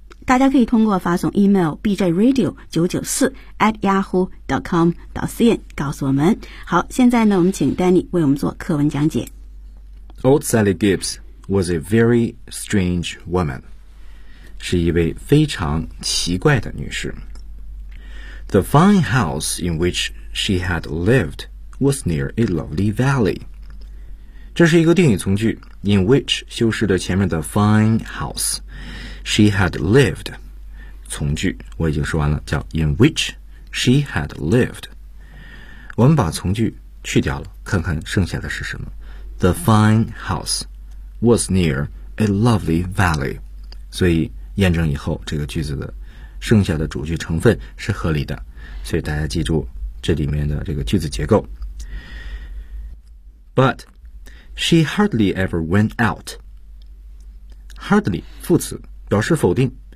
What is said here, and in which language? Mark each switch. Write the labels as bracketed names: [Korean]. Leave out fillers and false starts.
[Chinese] 大家可以通过发送 email bjradio994@yahoo.com.cn 告诉我们。好，现在呢，我们请 Danny 为我们做课文讲解。 [English] Old Sally Gibbs was a very strange woman. [Chinese] 是一位非常奇怪的女士。 [English] The fine house in which she had lived was near a lovely valley. [Chinese] 这是一个定语从句 ,in which 修饰了前面的 fine house. [English] She had lived, [Chinese] 从句我已经说完了，叫 [English] in which she had lived. [Chinese] 我们把从句去掉了，看看剩下的是什么。 [English] The fine house was near a lovely valley. [Chinese] 所以验证以后，这个句子的剩下的主句成分是合理的。所以大家记住这里面的这个句子结构。 [English] But she hardly ever went out. Hardly, [Chinese] 副词。表示否定。